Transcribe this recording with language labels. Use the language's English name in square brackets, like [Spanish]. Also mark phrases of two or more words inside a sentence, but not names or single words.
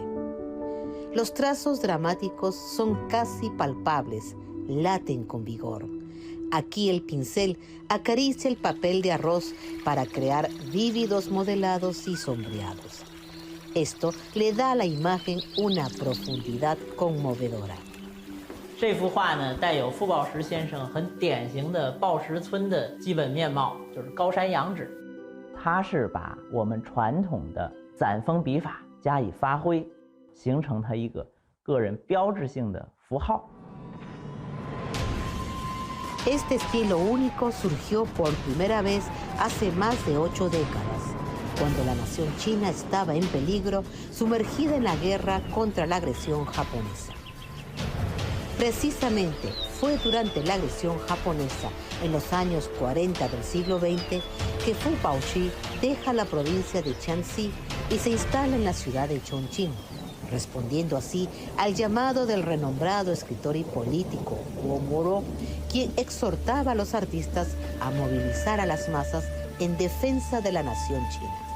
[Spanish] Los trazos dramáticos son casi palpables, laten con vigor. Aquí el pincel acaricia el papel de arroz para crear vívidos modelados y sombreados. Esto le da a la imagen una profundidad conmovedora. [Chinese] 这幅画呢，带有傅抱石先生很典型的抱石村的基本面貌，就是高山仰止。他是把我们传统的攒锋笔法加以发挥，形成他一个个人标志性的符号。 [Spanish] Este estilo único surgió por primera vez hace más de 8 décadas, cuando la nación china estaba en peligro, sumergida en la guerra contra la agresión japonesa. Precisamente fue durante la agresión japonesa, en los años 40 del siglo XX, que Fu Baoshi deja la provincia de Jiangxi y se instala en la ciudad de Chongqing, respondiendo así al llamado del renombrado escritor y político Guo Moro, quien exhortaba a los artistas a movilizar a las masas en defensa de la nación china.